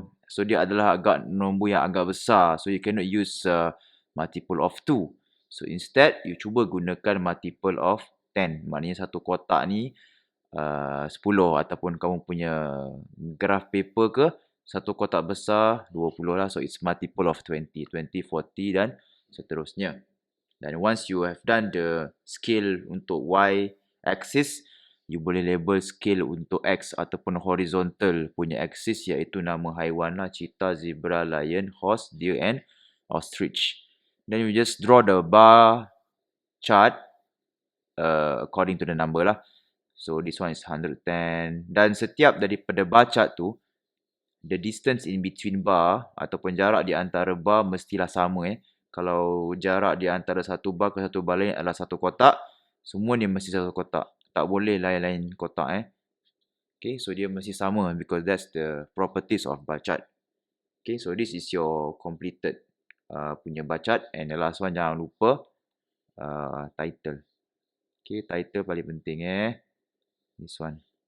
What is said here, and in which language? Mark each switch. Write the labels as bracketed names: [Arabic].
[Malay] So dia adalah agak nombor yang agak besar. [English] So you cannot use multiple of 2. So instead, you [Malay] cuba gunakan [English] multiple of 10. [Malay] Maknanya satu kotak ni 10 ataupun kamu punya graph paper ke, satu kotak besar 20 lah. [English] So it's multiple of 20, 40 [Malay] dan seterusnya. [English] Dan once you have done the scale untuk y axis, you boleh label scale untuk x ataupun horizontal punya axis, [Malay] iaitu nama haiwan lah, [English] cheetah, zebra, lion, horse, deer and ostrich. Then you just draw the bar chart according to the number lah. So this one is 110. [Malay] Dan setiap daripada bar chart tu, the distance in between bar ataupun jarak di antara bar mestilah sama. Kalau jarak di antara satu bar ke satu bar lain adalah satu kotak, semua ni mesti satu kotak. Tak boleh lain-lain kotak. [English] Okay, so [Malay] dia mesti sama [English] because that's the properties of bar chart. Okay, so this is your completed punya bar chart. And the last one, [Malay] jangan lupa [English] title. [Malay] Okay, title paling penting [English] This one.